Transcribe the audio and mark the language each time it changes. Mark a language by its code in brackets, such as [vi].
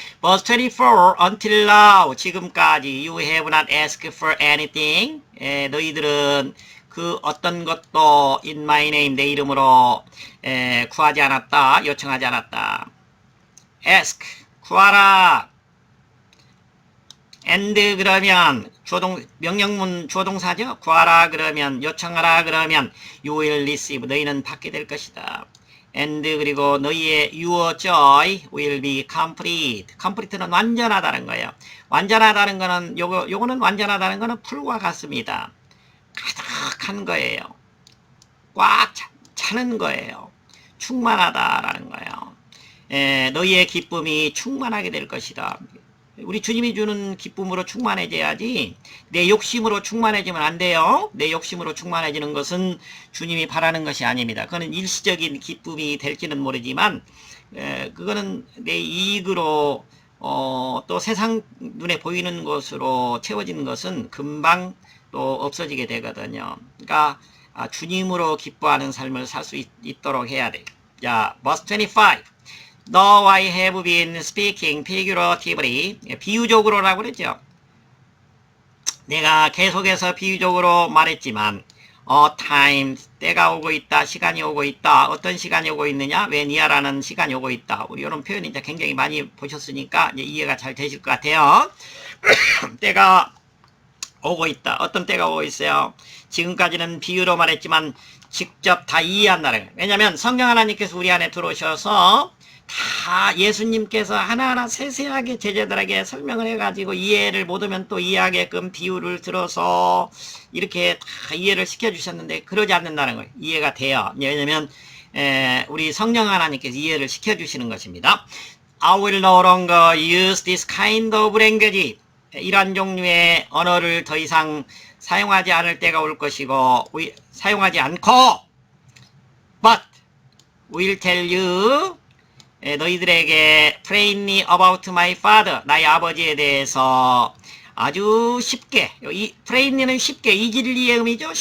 [en] Verse 24 Until now 지금까지 you have not asked for anything [ko] 너희들은 그 어떤 것도 [en] in my name [ko] 내 이름으로 구하지 않았다, 요청하지 않았다. [en] Ask [ko] 구하라. and 그러면 명령문 조동사죠. 구하라 그러면 요청하라 그러면 [en] you will receive [ko] 너희는 받게 될 것이다. [en] and [ko] 그리고 너희의 [en] your joy will be complete. [ko] complete는 완전하다는 거예요. 완전하다는 거는 요거는 완전하다는 거는 풀과 같습니다. 가득한 거예요. 꽉 차는 거예요. 충만하다라는 거예요. 너희의 기쁨이 충만하게 될 것이다. 우리 주님이 주는 기쁨으로 충만해져야지 내 욕심으로 충만해지면 안 돼요. 내 욕심으로 충만해지는 것은 주님이 바라는 것이 아닙니다. 그거는 일시적인 기쁨이 될지는 모르지만 그거는 내 이익으로 또 세상 눈에 보이는 것으로 채워지는 것은 금방 또 없어지게 되거든요. 그러니까 주님으로 기뻐하는 삶을 살 수 있도록 해야 돼요. [en] 자, verse 25 Though I have been speaking figuratively [ko] 비유적으로라고 그랬죠. 내가 계속해서 비유적으로 말했지만 time 때가 오고 있다, 시간이 오고 있다. 어떤 시간이 오고 있느냐? 왜니아라는 시간이 오고 있다. 우리 이런 표현 이제 굉장히 많이 보셨으니까 이제 이해가 잘 되실 것 같아요. 때가 오고 있다. 어떤 때가 오고 있어요. 지금까지는 비유로 말했지만 직접 다 이해한다는 거예요. 왜냐하면 성경 하나님께서 우리 안에 들어오셔서 다 예수님께서 하나하나 세세하게 제자들에게 설명을 해가지고 이해를 못하면 또 이해하게끔 비유를 들어서 이렇게 다 이해를 시켜주셨는데 그러지 않는다는 거예요. 이해가 돼요. 왜냐하면 우리 성령 하나님께서 이해를 시켜주시는 것입니다. [en] I will no longer use this kind of language. [ko] 이러한 종류의 언어를 더 이상 사용하지 않을 때가 올 것이고 사용하지 않고 [en] but will tell you [ko] 너희들에게 [en] plainly about my father [ko] 나의 아버지에 대해서 아주 쉽게 이 plainly는 쉽게 이질리의 의미죠.